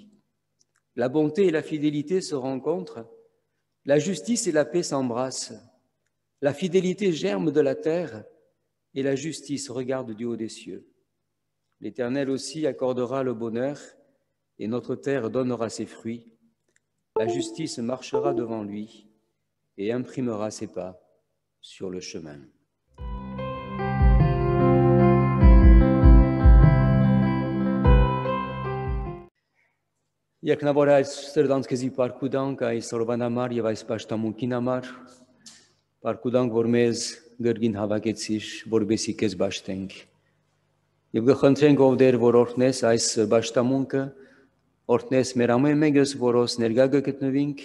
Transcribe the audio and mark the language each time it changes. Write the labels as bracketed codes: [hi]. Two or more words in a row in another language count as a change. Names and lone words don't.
[fr] La bonté et la fidélité se rencontrent, la justice et la paix s'embrassent, la fidélité germe de la terre et la justice regarde du haut des cieux. L'Éternel aussi accordera le bonheur et notre terre donnera ses fruits. La justice marchera devant lui et imprimera ses pas sur le chemin. [hy] Երկնավոր այս սրտանց քեզի պարգուտանք այս օրվան համար եւ այս պաշտամունքին համար, պարգուտանք, որ մեզ գրգին հավաքեցիր, որբեսի քեզ պաշտենք։ Եվ գխնդրենք ով դեր, որ օրհնես այս պաշտամունքը, օրհնես մեր ամեն մեկս, որոս ներկա գտնվինք,